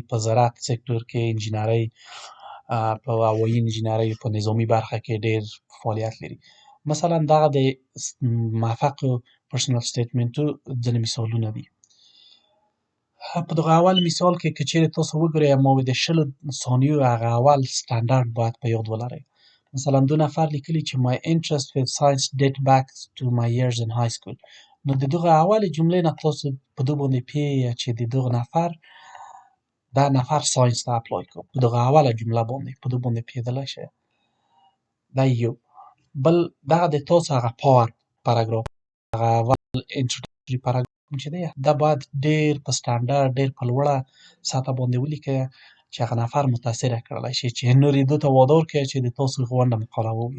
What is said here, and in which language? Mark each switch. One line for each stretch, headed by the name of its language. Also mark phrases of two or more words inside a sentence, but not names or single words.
Pashto: په زراعت سکتور کې، انجینرۍ، په هوایي انجینرۍ، په نظامي برخه کې ډېر فعالیت لري. مثلا دغه د موفقو پرسنل سټیټمنټو ځینې مثالونه دي. په دغه اول مثال کې که چیرې تاسو وګورئ ما د 20 ثانیو هغه اول سټنډرډ باید په یاد ولرئ. مثلا 2 نفر لیکلي چې
English: my interest with science date back to my years in high school.
Pashto: نو د دغه اولې جملې نه تاسو په دې باندې پوهیږئ چې د دغه نفر دا نفر ساینس ته اپلای کوي په دغه اوله جمله باندې په دې باندې پوهېدلی شئ. دا یو. بل دغه د تاسو هغه پاور پاراګراف هغه اول انټروډکټري پاراګراف چې دی دا باید ډېر په سټنډرډ ډېر په لوړه سطحه باندې ولیکئ چې هغه نفر متاثره کړلی شي چې نور یې دې ته وادار کړي چې د تاسو غونډه مقاله ووایي.